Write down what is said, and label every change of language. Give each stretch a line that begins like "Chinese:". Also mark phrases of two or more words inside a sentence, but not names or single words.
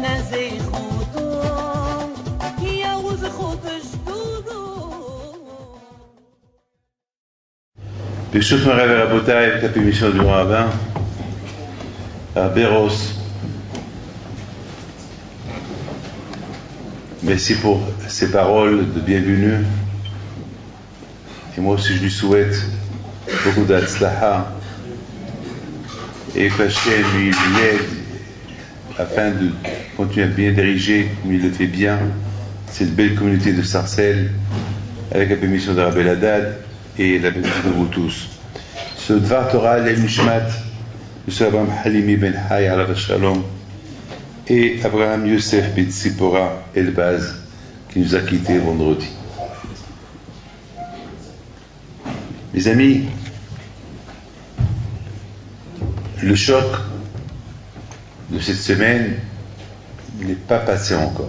Hebrew: ברשות מוריי ורבותיי, את הפרמישון
French: du rabbin,
Hebrew: Béros.
French: Merci pour ces paroles de bienvenue. Et moi aussi je lui souhaite beaucoup d'Atzlaha et que Hachem lui aide afin de continuer à bien diriger, comme il le fait bien, cette belle communauté de Sarcelles avec la permission de Rabbi Eldad et la bénédiction de vous tous. Ce
Hebrew: דבר תורה,
French: l'El-Nishmat, M. Abraham Halimi Ben Hay,
Hebrew: עליו השלום,
French: et Abraham Youssef Ben Tzipora Elbaz, qui nous a quittés vendredi. Mes amis, le choc de cette semaine n'est pas passé encore.